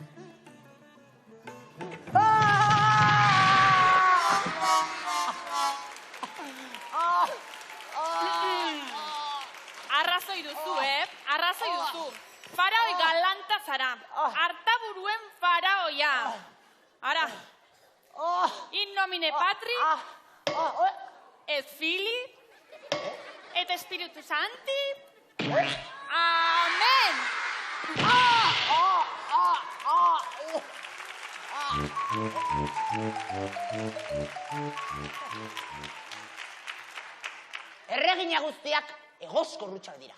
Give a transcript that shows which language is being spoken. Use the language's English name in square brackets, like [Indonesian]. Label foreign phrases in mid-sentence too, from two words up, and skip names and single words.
[Basque] Arrazoi duzu, Arrazoi duzu. Faraoi galanta zara. Artaburuen faraoia. Ara, [Latin] in nomine patri, et fili, et espiritu santi. [Basque] Amen! Erregina guztiak egoskorrutxak dira.